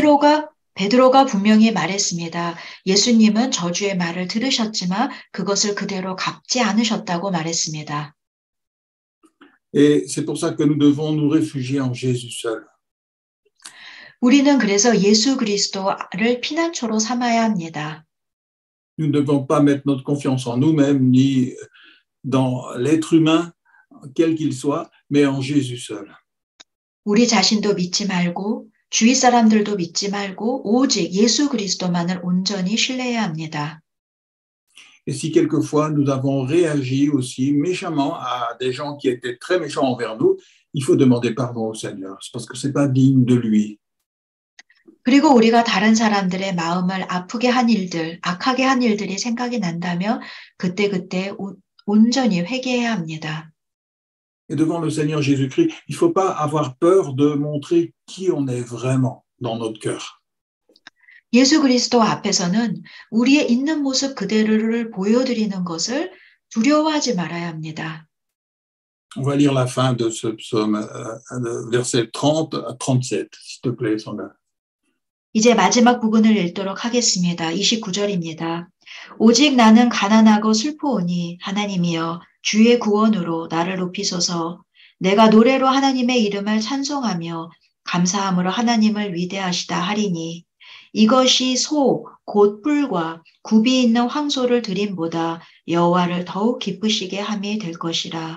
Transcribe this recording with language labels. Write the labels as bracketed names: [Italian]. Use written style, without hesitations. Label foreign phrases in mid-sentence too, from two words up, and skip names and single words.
[Korean] 베드로가 분명히 말했습니다. 예수님은 저주의 말을 들으셨지만 그것을 그대로 갚지 않으셨다고 말했습니다. [French] Et c'est pour ça que nous devons nous réfugier en Jésus seul. [Korean] 우리는 그래서 예수 그리스도를 피난처로 삼아야 합니다. [French] Nous ne devons pas mettre notre confiance en nous-mêmes ni dans l'être humain, quel qu'il soit, mais en Jésus seul. [Korean] 우리 자신도 믿지 말고 주위 사람들도 믿지 말고 오직 예수 그리스도만을 온전히 신뢰해야 합니다. [French] Et si quelquefois nous avons réagi aussi méchamment à des gens qui étaient très méchants envers nous, il faut demander pardon au Seigneur, c'est parce que c'est pas digne de lui. [Korean] 그리고 우리가 다른 사람들의 마음을 아프게 한 일들, 악하게 한 일들이 생각이 난다면 그때 온전히 회개해야 합니다. [French] Et devant le Seigneur Jésus-Christ, il ne faut pas avoir peur de montrer qui on est vraiment dans notre cœur. [Korean] 예수 그리스도 앞에서는 우리의 있는 모습 그대로를 보여드리는 것을 두려워하지 말아야 합니다. [French] On va lire la fin de ce psaume, versets 30 à 37, s'il te plaît, Sandra. [Korean] 이제 마지막 부분을 읽도록 하겠습니다. 29절입니다. 오직 나는 가난하고 슬프오니 하나님이여 주의 구원으로 나를 높이소서. 내가 노래로 하나님의 이름을 찬송하며 감사함으로 하나님을 위대하시다 하리니 이것이 소 곧 뿔과 굽이 있는 황소를 드림보다 여호와를 더욱 기쁘시게 함이 될 것이라.